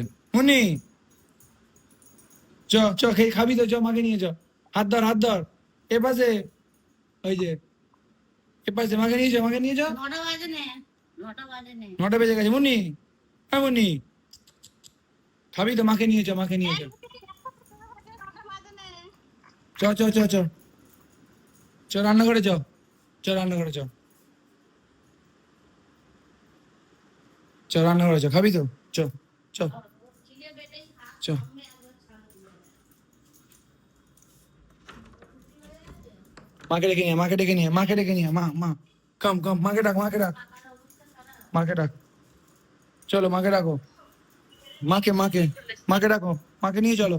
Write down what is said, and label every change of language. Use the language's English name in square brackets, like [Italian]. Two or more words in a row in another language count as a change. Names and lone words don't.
[Bangla] মুনি চ চ, খেয়ে খাবি তো? চ মাকে নিয়ে চ। হাত ধর, হাত ধর। এ পাশে, ওই যে এ পাশে, মাকে নিয়ে যা, মাকে নিয়ে যা। 9টা বাজে নে। 9টা বাজে নে। 9টা বেজে গেছে। মুনি, হ্যাঁ মুনি খাবি তো? মাকে নিয়ে চ, মাকে নিয়ে চ। চ চ চ চ চ, রান্নাঘরে চ, চ রান্নাঘরে চ, চ রান্নাঘরে চ। খাবি তো? চ চ খিদে পেটেই খা। চ। আমি একবার ছাড়বো। মাকে ডেকে নিয়ে, মাকে ডেকে নিয়ে, মাকে ডেকে নিয়ে। মা মা কম কম, মাকে ডাক, মাকে ডাক, মাকে ডাক। চলো মাকে ডাকো, মাকে মাকে, মাকে ডাকো, মাকে নিয়ে চলো।